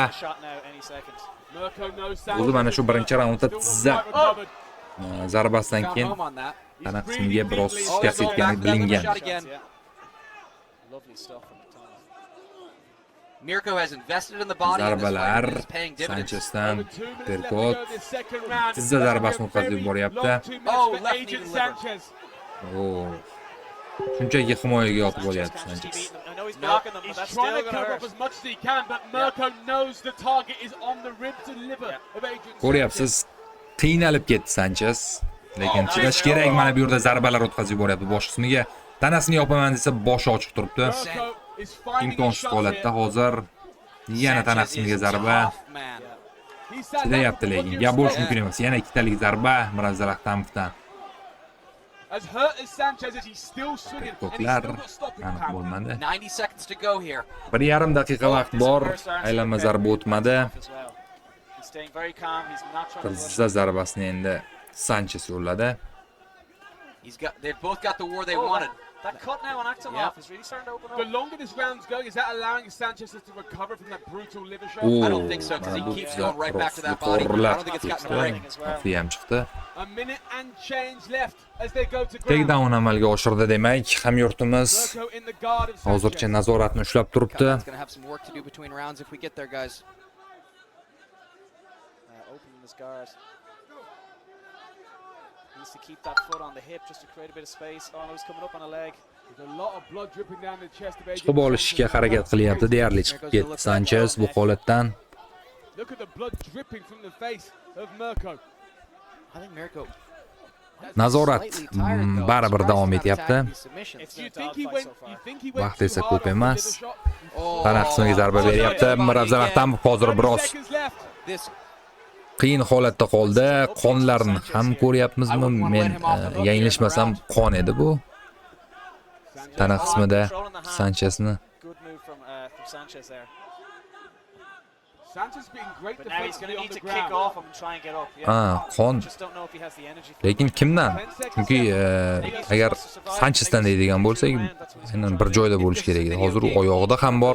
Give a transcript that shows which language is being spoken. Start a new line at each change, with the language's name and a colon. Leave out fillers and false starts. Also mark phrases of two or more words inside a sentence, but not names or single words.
English: Mirko knows
Uzbek: O'zi mana shu birinchi raundda tizza zarbasidan
English: Found
Uzbek: keyin
English: home on that.
Uzbek: tana qismiga biroz
English: Oh,
Uzbek: shikast
English: he's going
Uzbek: yetgani
English: back to that liver
Uzbek: bilingan.
English: shot again. Lovely stuff from Thomas. Mirko has invested in the body in this
Uzbek: Zarbalar
English: fight and is paying dividends.
Uzbek: Sanchezdan
English: Over 2 minutes left to
Uzbek: Terkot
English: go this second round.
Uzbek: tizza zarbasini o'tkazib yuboryapti.
English: Long 2 minutes Oh, for left knee Agent to liver. Sanchez. Oo.
Uzbek: Shunchaki himoyaga yotib olyapti Sanchez.
English: I know he's No, blocking them, but He's that's trying still to going to cover hurt. up as much as he can, but Mirko knows the target is on the ribs and liver of Agent Sanchez.
Uzbek: Ko'ryapsiz, qiynalib ketdi Sanchez. Lekin chidash kerak, mana bu yerda zarbalar o'tkazib yuboryapti bosh qismiga. Tanasini yopaman desa boshi ochiq turibdi.
English: Mirko is finding his
Uzbek: Imkonsiz
English: shots
Uzbek: holatda
English: here.
Uzbek: hozir yana tana
English: Sanchez
Uzbek: qismiga
English: is
Uzbek: zarba.
English: tough, man. He sat
Uzbek: Chidayapti
English: down,
Uzbek: lekin
English: what
Uzbek: gap
English: do you
Uzbek: bo'lish
English: expect?
Uzbek: mumkin emas. Yana ikkitalik zarba Muravzal Ahtamovdan.
English: As hurt as Sanchez is, he's still swinging and he's
Uzbek: Terkotlar
English: still got stopping
Uzbek: aniq
English: power.
Uzbek: bo'lmadi.
English: 90 seconds to go here.
Uzbek: 1,5 daqiqa vaqt bor. Aylanma zarba o'tmadi.
English: He's staying very calm. He's not trying to rush.
Uzbek: Tizza zarbasini endi Sanchez yo'lladi.
English: They've both got the war they Oh, wanted. That cut now on Akhtamov Yeah. is really starting to open The up. longer this round's going, is that allowing Sanchez to recover from that brutal liver shot? Oo, I don't think so, 'cause he
Uzbek: mana bu
English: keeps
Uzbek: tizza
English: going right back to that body. I
Uzbek: yuqorilar
English: don't think it's gotten a
Uzbek: ketdi.
English: break as well.
Uzbek: Xavfli ham chiqdi.
English: A minute and change left as they go to ground.
Uzbek: Takedown amalga oshirdi demak, hamyurtimiz
English: Mirko in the guard of
Uzbek: hozircha
English: Sanchez.
Uzbek: nazoratni ushlab turibdi.
English: Khan's going to have some work to do between rounds if we get there, guys. Opening his guard. Needs to keep that foot on the hip just to create a bit of space. Oh, no, he's coming up on a leg. There's a lot of blood dripping down the chest of Agent
Uzbek: Chiqib olishga
English: Sanchez.
Uzbek: harakat qilyapti, deyarli chiqib ketdi Sanchez bu holatdan.
English: Look at the blood dripping from the face of Mirko. I think Mirko.
Uzbek: Nazorat
English: slightly tired, though.
Uzbek: baribir
English: Surprised
Uzbek: davom
English: he's not
Uzbek: etyapti.
English: attacking these submissions. It's Do you been a think he dogfight went? so far. You think he went
Uzbek: Vaqt
English: too
Uzbek: esa
English: hard
Uzbek: ko'p
English: on the
Uzbek: emas.
English: liver shot? Oh,
Uzbek: Tana qismiga zarba beryapti. Muravzal Ahtamov hozir
English: 30
Uzbek: biroz
English: seconds left. This
Uzbek: qiyin holatda qoldi. Qonlarni ham ko'ryapmizmi? Men yanglishmasam qon edi bu. Tana qismida Sanchezni
English: Good move from Sanchez there. Sanchez being great But now he's going defensively to on need the to kick ground. off him and try and get up. Yeah.
Uzbek: qon.
English: Just don't know if he has the energy for
Uzbek: Lekin
English: it.
Uzbek: kimdan? Chunki agar Sanchezdan deydigan bo'lsak, aynan bir joyda bo'lish kerak edi. Hozir u oyog'ida ham bor.